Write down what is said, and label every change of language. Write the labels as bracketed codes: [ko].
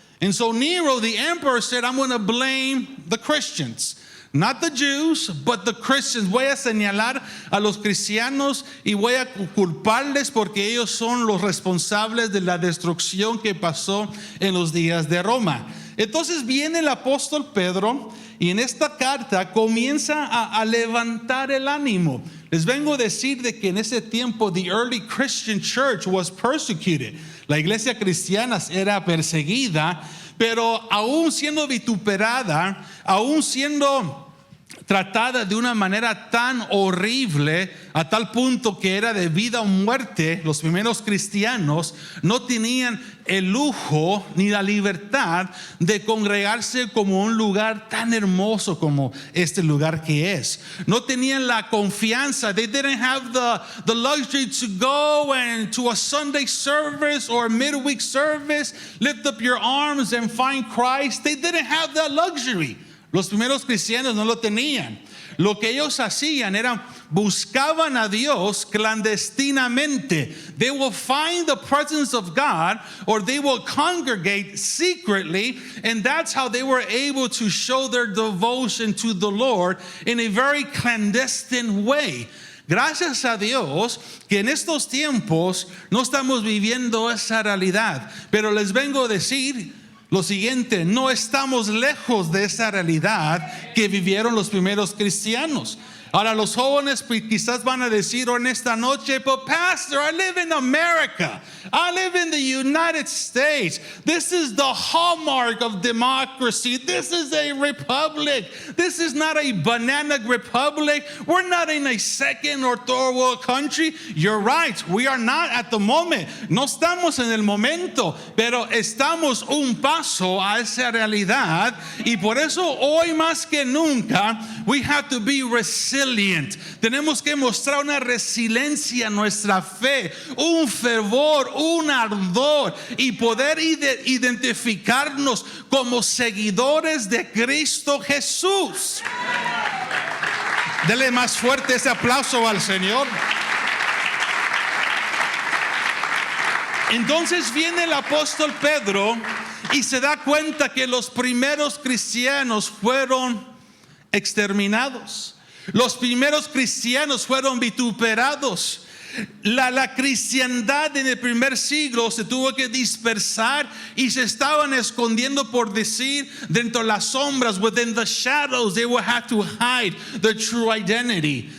[en] And so Nero, the emperor, said, I'm going to blame the Christians. Not the Jews, but the Christians. [es] Voy a señalar a los cristianos y voy a culparles porque ellos son los responsables de la destrucción que pasó en los días de Roma. Entonces viene el apóstol Pedro y en esta carta comienza a levantar el ánimo. Les vengo a decir de que en ese tiempo [en] the early Christian church was persecuted. [es] La iglesia cristiana era perseguida, pero aún siendo vituperada, aún siendo tratada de una manera tan horrible, a tal punto que era de vida o muerte, los primeros cristianos no tenían el lujo ni la libertad de congregarse como un lugar tan hermoso como este lugar que es. No tenían la confianza. [en] They didn't have the luxury to go and to a Sunday service or a midweek service, lift up your arms and find Christ. They didn't have that luxury. [es] Los primeros cristianos no lo tenían. Lo que ellos hacían era buscaban a Dios clandestinamente. [en] They will find the presence of God, or they will congregate secretly, and that's how they were able to show their devotion to the Lord in a very clandestine way. [es] Gracias a Dios que en estos tiempos no estamos viviendo esa realidad, pero les vengo a decir lo siguiente: no estamos lejos de esa realidad que vivieron los primeros cristianos. Ahora los jóvenes quizás van a decir en esta noche, [en] but pastor, I live in America. I live in the United States. This is the hallmark of democracy. This is a republic. This is not a banana republic. We're not in a second or third world country. You're right. We are not at the moment. [es] No estamos en el momento, pero estamos un paso a esa realidad, y por eso hoy más que nunca [en] we have to be resilient. [es] Tenemos que mostrar una resiliencia en nuestra fe, un fervor, un ardor, y poder identificarnos como seguidores de Cristo Jesús. Dele más fuerte ese aplauso al Señor. Entonces viene el apóstol Pedro y se da cuenta que los primeros cristianos fueron exterminados. Los primeros cristianos fueron vituperados. La cristiandad en el primer siglo se tuvo que dispersar y se estaban escondiendo, por decir, dentro de las sombras. [en] Within the shadows they would have to hide their true identity.